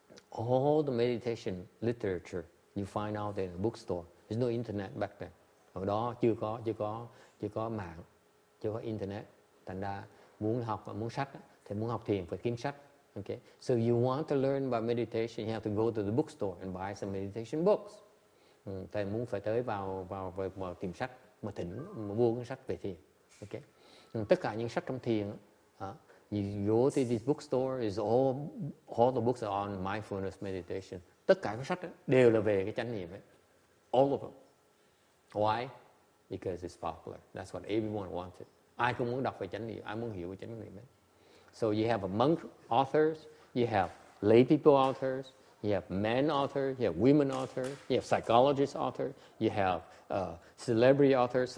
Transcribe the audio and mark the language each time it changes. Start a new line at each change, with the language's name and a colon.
English: All the meditation literature you find out in a bookstore. There's no internet back then.
Vietnamese: Hồi đó chưa có mạng, chưa có internet. Thành ra muốn học, muốn sách thì muốn học thiền phải kiếm sách.
English: Okay? So you want to learn about meditation, you have to go to the bookstore and buy some meditation books.
Vietnamese: Thầy muốn phải tới vào tìm sách mà mua cái sách về thiền. Okay? Tất cả những sách trong thiền,
English: you go to this bookstore, is all the books are on mindfulness meditation.
Vietnamese: Tất cả các sách đều là về cái chánh niệm ấy.
English: All of them. Why? Because it's popular. That's what everyone wanted.
Vietnamese: Ai cũng muốn đọc về chánh niệm, ai muốn hiểu về chánh niệm ấy.
English: So you have a monk authors, you have lay people authors, you have men authors, you have women authors, you have psychologist authors, you have celebrity authors.